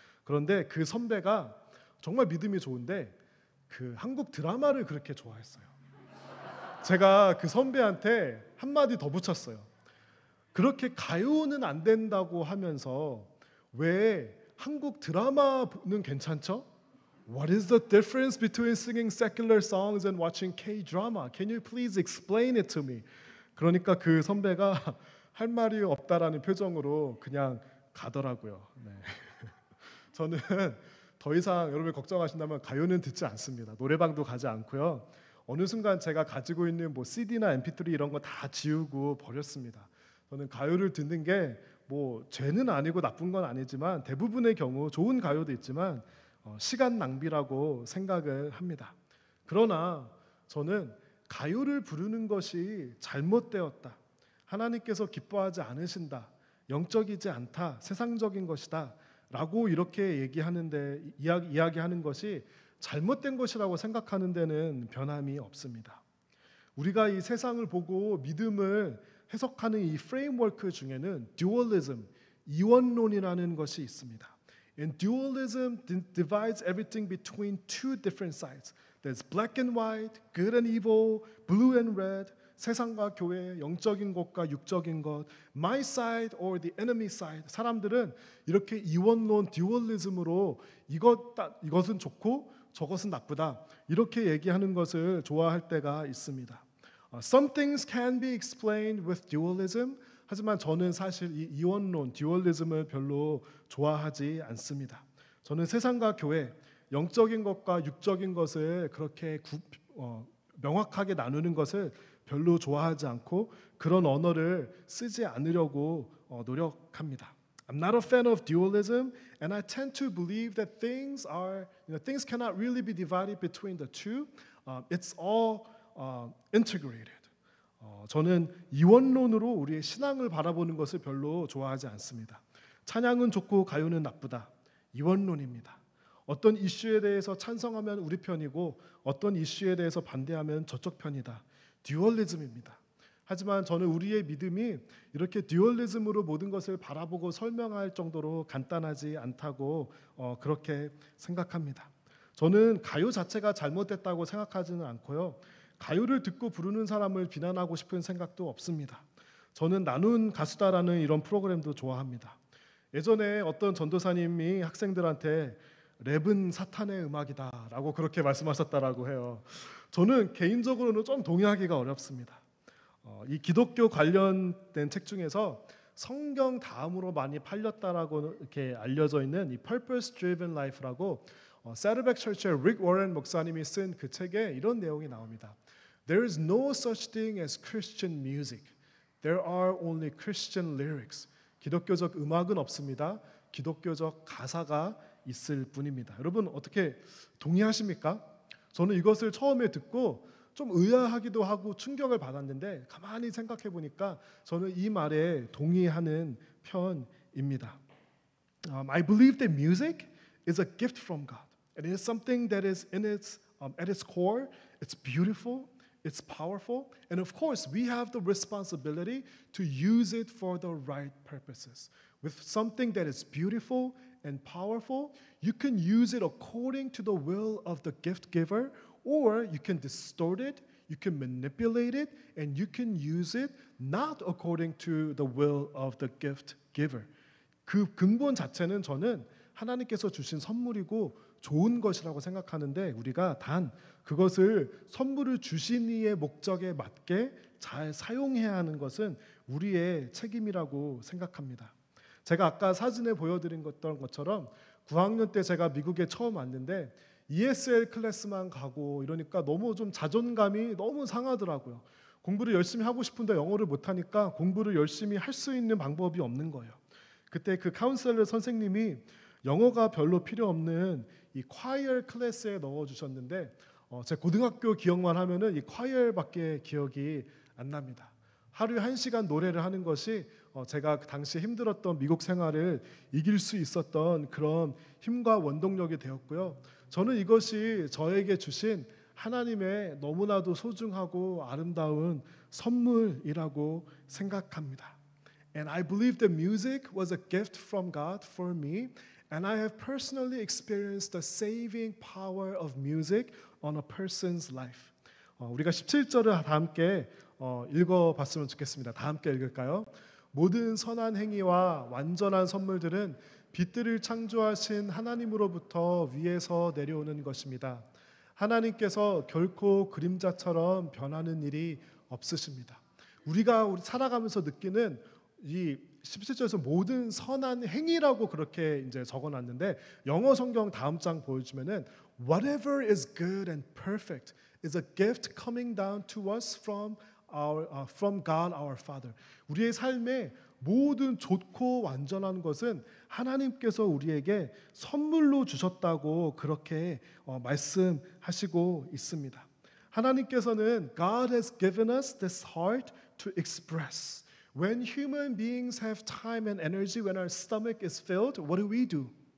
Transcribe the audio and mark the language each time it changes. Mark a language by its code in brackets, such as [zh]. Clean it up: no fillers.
[ko] 그런데 그 선배가 정말 믿음이 좋은데 그 한국 드라마를 그렇게 좋아했어요. 제가 그 선배한테 한마디 더 붙였어요. 그렇게 가요는 안 된다고 하면서 왜 한국 드라마는 괜찮죠? [en] What is the difference between singing secular songs and watching K-drama? Can you please explain it to me? [ko] 그러니까 그 선배가 할 말이 없다라는 표정으로 그냥 가더라고요. 네. 저는 더 이상 여러분 걱정하신다면 가요는 듣지 않습니다. 노래방도 가지 않고요. 어느 순간 제가 가지고 있는 뭐 CD나 MP3 이런 거 다 지우고 버렸습니다. 저는 가요를 듣는 게 뭐 죄는 아니고 나쁜 건 아니지만 대부분의 경우 좋은 가요도 있지만 시간 낭비라고 생각을 합니다. 그러나 저는 가요를 부르는 것이 잘못되었다. 하나님께서 기뻐하지 않으신다. 영적이지 않다. 세상적인 것이다. 라고 이렇게 얘기하는데 이야기하는 것이 잘못된 것이라고 생각하는 데는 변함이 없습니다. 우리가 이 세상을 보고 믿음을 해석하는 이 프레임워크 중에는 듀얼리즘, 이원론이라는 것이 있습니다. [en] And dualism divides everything between two different sides. There's black and white, good and evil, blue and red. [ko] 세상과 교회, 영적인 것과 육적인 것, [en] my side or the enemy side. [ko] 사람들은 이렇게 이원론, 듀얼리즘으로 이것은 좋고 저것은 나쁘다. 이렇게 얘기하는 것을 좋아할 때가 있습니다. [en] Some things can be explained with dualism. [ko] 하지만 저는 사실 이 이원론, 듀얼리즘을 별로 좋아하지 않습니다. 저는 세상과 교회, 영적인 것과 육적인 것을 그렇게 명확하게 나누는 것을 별로 좋아하지 않고 그런 언어를 쓰지 않으려고 노력합니다. [en] I'm not a fan of dualism, and I tend to believe that things cannot really be divided between the two. It's all integrated. [ko] 저는 이원론으로 우리의 신앙을 바라보는 것을 별로 좋아하지 않습니다. 찬양은 좋고 가요는 나쁘다. 이원론입니다. 어떤 이슈에 대해서 찬성하면 우리 편이고 어떤 이슈에 대해서 반대하면 저쪽 편이다. 듀얼리즘입니다. 하지만 저는 우리의 믿음이 이렇게 듀얼리즘으로 모든 것을 바라보고 설명할 정도로 간단하지 않다고 그렇게 생각합니다. 저는 가요 자체가 잘못됐다고 생각하지는 않고요. 가요를 듣고 부르는 사람을 비난하고 싶은 생각도 없습니다. 저는 나눈 가수다라는 이런 프로그램도 좋아합니다. 예전에 어떤 전도사님이 학생들한테 랩은 사탄의 음악이다라고 그렇게 말씀하셨다라고 해요. 저는 개인적으로는 좀 동의하기가 어렵습니다. 이 기독교 관련된 책 중에서 성경 다음으로 많이 팔렸다라고 이렇게 알려져 있는 이 Purpose Driven Life라고 세르백 철치의 릭 워렌 목사님이 쓴 그 책에 이런 내용이 나옵니다. [en] There is no such thing as Christian music. There are only Christian lyrics. [ko] 기독교적 음악은 없습니다. 기독교적 가사가 있을 뿐입니다. 여러분 어떻게 동의하십니까? 저는 이것을 처음에 듣고 좀 의아하기도 하고 충격을 받았는데 가만히 생각해 보니까 저는 이 말에 동의하는 편입니다. [en] I believe that music is a gift from God. It is something that is at its core, it's beautiful, it's powerful, and of course, we have the responsibility to use it for the right purposes. With something that is beautiful and powerful, you can use it according to the will of the gift giver, or you can distort it, you can manipulate it, and you can use it not according to the will of the gift giver. [ko] 그 근본 자체는 저는 하나님께서 주신 선물이고 좋은 것이라고 생각하는데 우리가 단 그것을 선물을 주신 이의 목적에 맞게 잘 사용해야 하는 것은 우리의 책임이라고 생각합니다. 제가 아까 사진에 보여드린 것처럼 9학년 때 제가 미국에 처음 왔는데 ESL 클래스만 가고 이러니까 너무 좀 자존감이 너무 상하더라고요. 공부를 열심히 하고 싶은데 영어를 못하니까 공부를 열심히 할 수 있는 방법이 없는 거예요. 그때 그 카운셀러 선생님이 영어가 별로 필요 없는 이 콰이어 클래스에 넣어주셨는데 제 고등학교 기억만 하면은 이 콰이어밖에 기억이 안 납니다. 하루에 1시간 노래를 하는 것이 제가 그 당시 힘들었던 미국 생활을 이길 수 있었던 그런 힘과 원동력이 되었고요. 저는 이것이 저에게 주신 하나님의 너무나도 소중하고 아름다운 선물이라고 생각합니다. [en] And I believe the music was a gift from God for me, and I have personally experienced the saving power of music on a person's life. [ko] 우리가 17절을 다 함께 읽어봤으면 좋겠습니다. 다 함께 읽을까요? 모든 선한 행위와 완전한 선물들은 빛들을 창조하신 하나님으로부터 위에서 내려오는 것입니다. 하나님께서 결코 그림자처럼 변하는 일이 없으십니다. 우리가 살아가면서 느끼는 이 17절에서 모든 선한 행위라고 그렇게 이제 적어놨는데 영어 성경 다음 장 보여주면은 [en] Whatever is good and perfect is a gift coming down to us from God our Father. [ko] 우리의 삶에 모든 좋고 완전한 것은 하나님께서 우리에게 선물로 주셨다고 그렇게 말씀하시고 있습니다. 하나님께서는 [en] God has given us this heart to express. When human beings have time and energy, when our stomach is filled, what do?